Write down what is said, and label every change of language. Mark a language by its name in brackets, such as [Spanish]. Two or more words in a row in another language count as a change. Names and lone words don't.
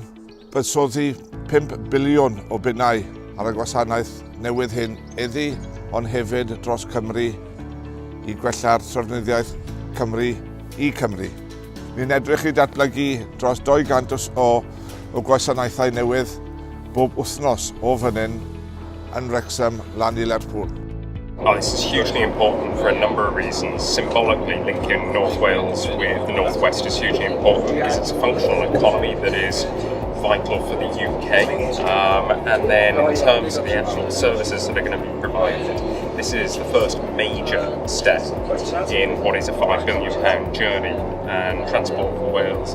[Welsh] Byddsoddi 5 biliwn o bunnau ar y gwasanaeth newydd hyn iddi, ond hefyd dros Cymru i gwella'r trafniddiaeth Cymru i Cymru. Ni'n edrych i datblygu dros 200 o gwasanaethau newydd bob wythnos o fan hyn yn Wrexham lan i Lerpwl. [English] This is hugely important for a number of reasons. Symbolically, linking North Wales with the North West is hugely important because it's a functional economy that is vital for the UK. And then in terms of the actual services that are going to be provided, this is the first major step in what is a £5 billion journey and Transport for Wales.